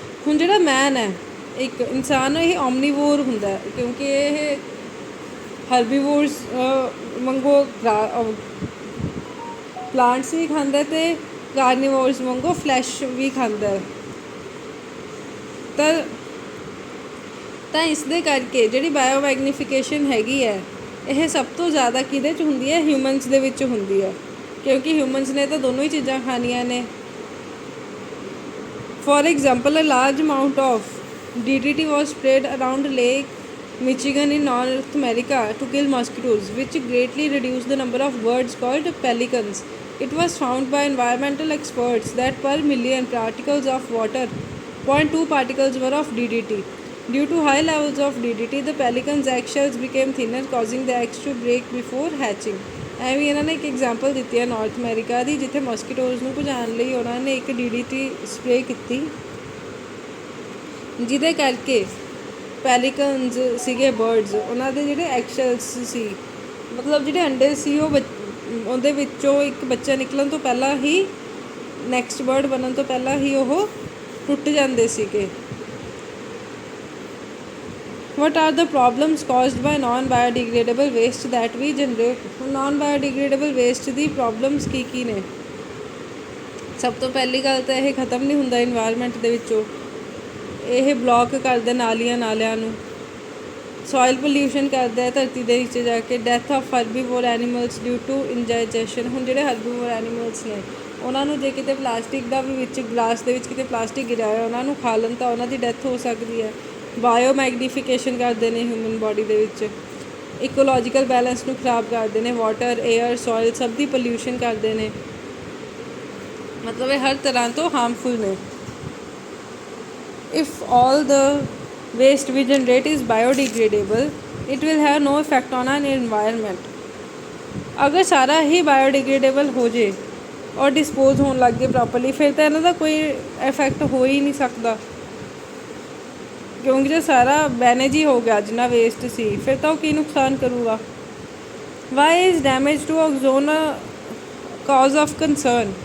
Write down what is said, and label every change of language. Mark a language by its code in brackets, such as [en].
[pa] ਹੁਣ ਜਿਹੜਾ ਮੈਨ ਹੈ, ਇੱਕ ਇਨਸਾਨ, ਇਹ ਓਮਨੀਵੋਰ ਹੁੰਦਾ, ਕਿਉਂਕਿ ਇਹ ਹਰਬੀਵੋਰਸ ਵਾਂਗੂ ਪਲਾਂਟਸ ਵੀ ਖਾਂਦਾ ਅਤੇ ਕਾਰਨੀਵੋਰਸ ਵਾਂਗੂ ਫਲੈਸ਼ ਵੀ ਖਾਂਦਾ। ਤਾਂ ਤਾਂ ਇਸ ਦੇ ਕਰਕੇ ਜਿਹੜੀ ਬਾਇਓਮੈਗਨੀਫਿਕੇਸ਼ਨ ਹੈਗੀ ਹੈ ਇਹ ਸਭ ਤੋਂ ਜ਼ਿਆਦਾ ਕਿਹਦੇ 'ਚ ਹੁੰਦੀ ਹੈ? ਹਿਊਮਨਸ ਦੇ ਵਿੱਚ ਹੁੰਦੀ ਹੈ, ਕਿਉਂਕਿ ਹਿਊਮਨਸ ਨੇ ਤਾਂ ਦੋਨੋਂ ਹੀ ਚੀਜ਼ਾਂ ਖਾਣੀਆਂ ਨੇ। [en] For example, a large amount of DDT was spread around Lake Michigan in North America to kill mosquitoes, which greatly reduced the number of birds called pelicans. It was found by environmental experts that per million particles of water, 0.2 particles were of DDT. Due to high levels of DDT, the pelicans' eggshells became thinner, causing the eggs to break before hatching. [pa] ਐਵੇਂ ਇਹਨਾਂ ਨੇ ਇੱਕ example ਦਿੱਤੀ ਹੈ north America ਦੀ, ਜਿੱਥੇ ਮਸਕੀਟੋਜ਼ ਨੂੰ ਭਜਾਉਣ ਲਈ ਉਹਨਾਂ ਨੇ ਇੱਕ DDT ਸਪਰੇ ਕੀਤੀ, ਜਿਹਦੇ ਕਰਕੇ ਪੈਲੀਕਨਸ ਸੀਗੇ ਬਰਡਸ, ਉਹਨਾਂ ਦੇ ਜਿਹੜੇ ਐਗਸ਼ੈਲਸ ਸੀ, ਮਤਲਬ ਜਿਹੜੇ ਅੰਡੇ ਸੀ, ਉਹ ਉਹਦੇ ਵਿੱਚੋਂ ਇੱਕ ਬੱਚਾ ਨਿਕਲਣ ਤੋਂ ਪਹਿਲਾਂ ਹੀ, ਨੈਕਸਟ ਬਰਡ ਬਣਨ ਤੋਂ ਪਹਿਲਾਂ ਹੀ ਉਹ ਟੁੱਟ ਜਾਂਦੇ ਸੀਗੇ। [en] What are the problems caused by non-biodegradable waste that we generate? [pa] Non-biodegradable waste ਦੀ problems ਕੀ ਨੇ? ਸਭ ਤੋਂ ਪਹਿਲੀ ਗੱਲ ਤਾਂ ਇਹ ਖ਼ਤਮ ਨਹੀਂ ਹੁੰਦਾ ਇਨਵਾਇਰਮੈਂਟ ਦੇ ਵਿੱਚੋਂ, ਇਹ ਬਲੌਕ ਕਰਦਾ ਨਾਲਿਆਂ ਨੂੰ, ਸੋਇਲ ਪੋਲਿਊਸ਼ਨ ਕਰਦਾ ਹੈ ਧਰਤੀ ਦੇ ਨੀਚੇ ਜਾ ਕੇ, [en] Death of herbivore animals due to indigestion. [pa] ਹੁਣ ਜਿਹੜੇ ਹਰਬੀਵੋਰ ਐਨੀਮਲਸ ਨੇ ਉਹਨਾਂ ਨੂੰ ਜੇ ਕਿਤੇ ਪਲਾਸਟਿਕ ਦਾ ਵੀ ਵਿੱਚ ਗਲਾਸ ਦੇ ਵਿੱਚ ਕਿਤੇ ਪਲਾਸਟਿਕ ਗਿਰਿਆ ਹੋਇਆ ਉਹਨਾਂ ਨੂੰ ਖਾ ਲੈਣ ਤਾਂ ਉਹਨਾਂ ਦੀ ਡੈਥ ਹੋ ਸਕਦੀ ਹੈ। ਬਾਇਓਮੈਗਨੀਫਿਕੇਸ਼ਨ ਕਰਦੇ ਨੇ ਹਿਊਮਨ ਬੋਡੀ ਦੇ ਵਿੱਚ, ਇਕੋਲੋਜੀਕਲ ਬੈਲੈਂਸ ਨੂੰ ਖਰਾਬ ਕਰਦੇ ਨੇ, ਵਾਟਰ, ਏਅਰ, ਸੋਇਲ ਸਭ ਦੀ ਪੋਲਿਊਸ਼ਨ ਕਰਦੇ ਨੇ, ਮਤਲਬ ਇਹ ਹਰ ਤਰ੍ਹਾਂ ਤੋਂ ਹਾਰਮਫੁਲ ਨੇ। [en] If all the waste we generate is biodegradable, it will have no effect on our environment. [pa] ਅਗਰ ਸਾਰਾ ਹੀ ਬਾਇਓਡੀਗ੍ਰੇਡੇਬਲ ਹੋ ਜੇ ਔਰ ਡਿਸਪੋਜ਼ ਹੋਣ ਲੱਗ ਗਏ ਪ੍ਰੋਪਰਲੀ, ਫਿਰ ਤਾਂ ਇਹਨਾਂ ਦਾ ਕੋਈ ਇਫੈਕਟ ਹੋ ਹੀ ਨਹੀਂ ਸਕਦਾ, ਕਿਉਂਕਿ ਜੇ ਸਾਰਾ ਮੈਨੇਜ ਹੀ ਹੋ ਗਿਆ ਜਿੰਨਾ ਵੇਸਟ ਸੀ, ਫਿਰ ਤਾਂ ਉਹ ਕੀ ਨੁਕਸਾਨ ਕਰੂਗਾ। [en] Why is damage to ozone cause of concern?